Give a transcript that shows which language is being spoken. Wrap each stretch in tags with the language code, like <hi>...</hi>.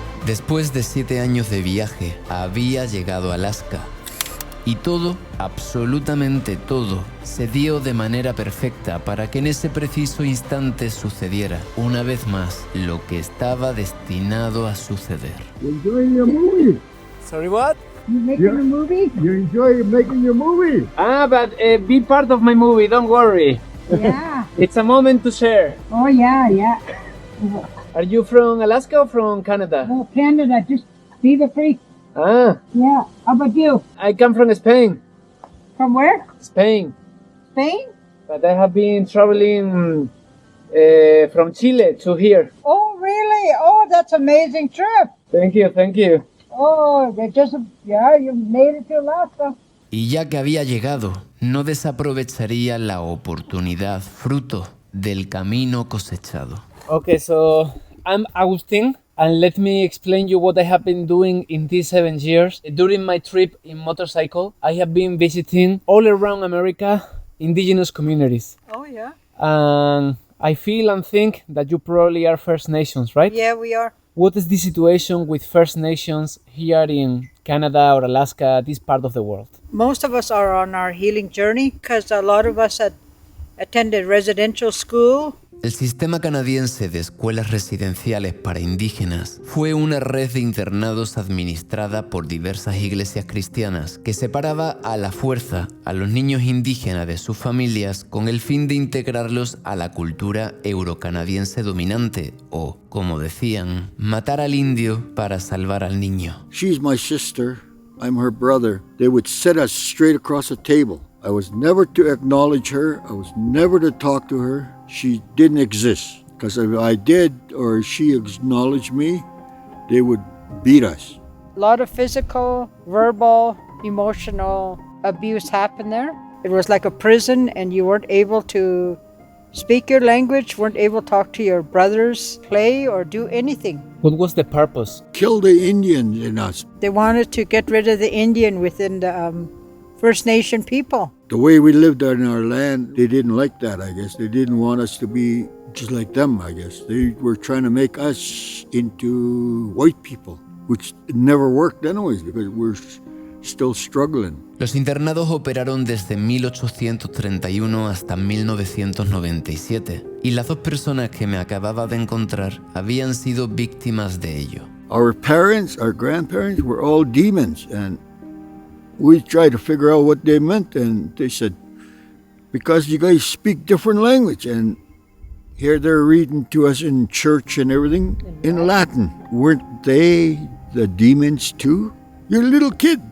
<es>Después de 7 años de viaje, había llegado a Alaska. Y todo, absolutamente todo, se dio de manera perfecta para que en ese preciso instante sucediera, una vez más, lo que estaba destinado a suceder.</es> <en>Enjoying your movie. Sorry, what? You making a movie? You enjoy making your movie. But be part of my movie, don't worry. Yeah. It's a moment to share. Oh yeah. Are you from Alaska or from Canada? Oh, Canada, just be the free. Ah, Yeah. How about you? I come from Spain. From where? Spain. Spain? But I have been traveling from Chile to here. Oh, really? Oh, that's an amazing trip. Thank you. Oh, you made it to Alaska.</en> <es>Y ya que había llegado, no desaprovecharía la oportunidad, fruto del camino cosechado.</es> <en>Okay, so I'm Agustin, and let me explain you what I have been doing in these 7 years. During my trip in motorcycle, I have been visiting all around America indigenous communities. Oh, yeah. And I feel and think that you probably are First Nations, right? Yeah, we are. What is the situation with First Nations here in Canada or Alaska, this part of the world? Most of us are on our healing journey because a lot of us had attended residential school.</en> <es>El sistema canadiense de escuelas residenciales para indígenas fue una red de internados administrada por diversas iglesias cristianas que separaba a la fuerza a los niños indígenas de sus familias con el fin de integrarlos a la cultura eurocanadiense dominante o, como decían, matar al indio para salvar al niño.</es> <en>She's my sister. I'm her brother. They would sit us straight across the table. I was never to acknowledge her. I was never to talk to her. She didn't exist. Because if I did or she acknowledged me, they would beat us. A lot of physical, verbal, emotional abuse happened there. It was like a prison and you weren't able to speak your language, weren't able to talk to your brothers, play, or do anything. What was the purpose? Kill the Indians in us. They wanted to get rid of the Indian within the First Nation people. The way we lived in our land, they didn't like that, I guess. They didn't want us to be just like them, I guess. They were trying to make us into white people, which never worked anyways because we're still struggling.</en> <es>Los internados operaron desde 1831 hasta 1997 y las dos personas que me acababa de encontrar habían sido víctimas de ello.</es> <en>Our parents, our grandparents were all demons, and we tried to figure out what they meant, and they said, because you guys speak different language, and here they're reading to us in church and everything in Latin. Weren't they the demons too? You're a little kid.</en>